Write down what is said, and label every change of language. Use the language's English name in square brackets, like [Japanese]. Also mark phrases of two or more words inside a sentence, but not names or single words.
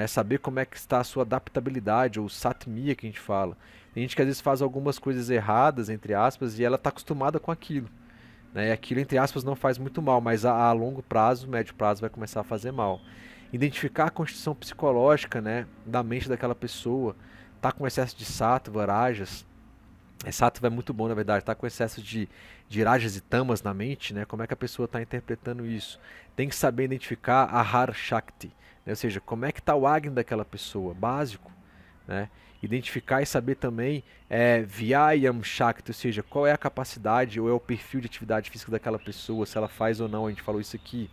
[Portuguese] Saber como é que está a sua adaptabilidade, ou satmia que a gente fala. Tem gente que às vezes faz algumas coisas erradas, entre aspas, e ela está acostumada com aquilo. Né? E aquilo, entre aspas, não faz muito mal, mas a longo prazo, médio prazo, vai começar a fazer mal. Identificar a constituição psicológica, né, da mente daquela pessoa, tá com excesso de sattva, rajas. Sattva é muito bom, na verdade, tá com excesso de rajas e tamas na mente, né? Como é que a pessoa está interpretando isso? Tem que saber identificar a [Sanskrit] आहार शक्ति, [Portuguese] né? Ou seja, como é que está o Agni daquela pessoa, básico, né? Identificar e saber também [Sanskrit] व्यायाम शक्ति, [Portuguese] ou seja, qual é a capacidade ou é o perfil de atividade física daquela pessoa, se ela faz ou não, a gente falou isso aqui.